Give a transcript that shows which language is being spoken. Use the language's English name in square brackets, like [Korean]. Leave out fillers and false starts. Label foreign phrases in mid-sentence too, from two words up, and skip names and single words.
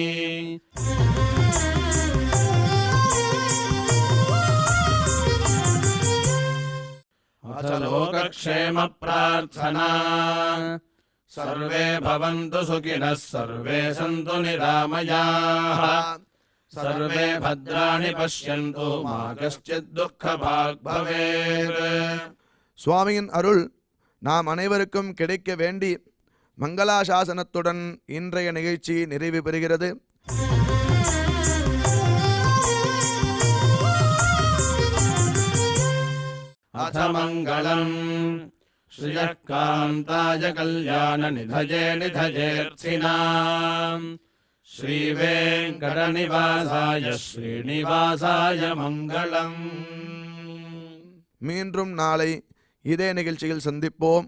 [Sanskrit] अथ लोकक्षेम प्रार्थना सर्वे भवन्तु सुखिनः सर्वे सन्तु निरामयाः सर्वे भद्राणि पश्यन्तु मा कश्चित् दुःखभाग् भवेत्. [Tamil] சுவாமியின் அருள் நாம் அனைவருக்கும் கிடைக்க வேண்டி மங்களாசாசனத்துடன் இன்றைய நிகழ்ச்சி நிறைவு பெறுகிறது. [Sanskrit] अथ मङ्गलम् श्रियः कान्ताय कल्याणनिधये निधयेऽर्थिनाम् श्रीवेङ्कटनिवासाय श्रीनिवासाय मङ्गलम्. [Tamil] மீண்டும் நாளை இதே நிகழ்ச்சியில் சந்திப்போம்.